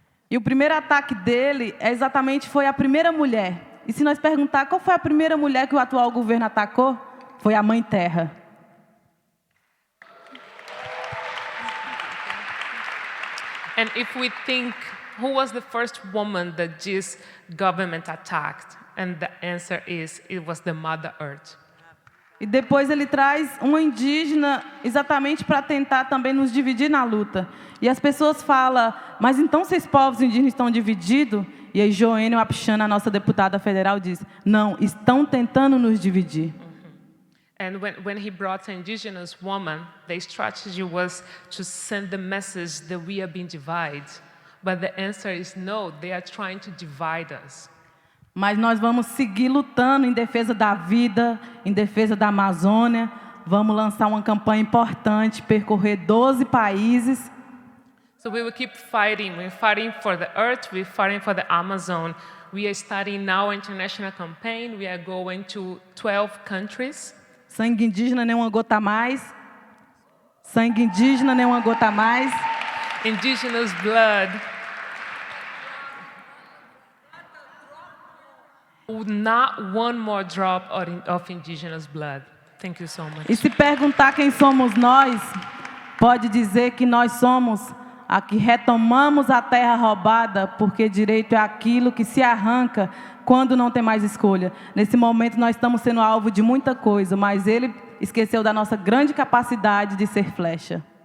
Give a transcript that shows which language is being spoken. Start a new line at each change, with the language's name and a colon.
Portuguese: E o primeiro ataque dele foi a primeira mulher. E se nós perguntar qual foi a primeira mulher que o atual governo atacou, foi a Mãe Terra.
English: And if we think, who was the first woman that this government attacked? And the answer is, it was the Mother Earth.
Portuguese: E depois ele traz uma indígena exatamente para tentar também nos dividir na luta. E as pessoas falam, mas então vocês povos indígenas estão divididos? E aí Joênia Wapichana, a nossa deputada federal, diz, não, estão tentando nos dividir.
English: And when he brought an indigenous woman, the strategy was to send the message that we are being divided. But the answer is no, they are trying to divide us.
Portuguese: Mas nós vamos seguir lutando em defesa da vida, em defesa da Amazônia. Vamos lançar uma campanha importante, percorrer 12 países.
English: So we will keep fighting. We're fighting for the earth. We're fighting for the Amazon. We are starting now an international campaign. We are going to 12 countries.
Portuguese: Sangue indígena, nem uma gota a mais. Sangue indígena, nem uma gota a mais.
English: Indigenous blood. Not one more drop of indigenous blood. Thank you so much.
Portuguese: E se perguntar quem somos nós, pode dizer que nós somos a que retomamos a terra roubada, porque direito é aquilo que se arranca quando não tem mais escolha. Nesse momento nós estamos sendo alvo de muita coisa, mas ele esqueceu da nossa grande capacidade de ser flecha.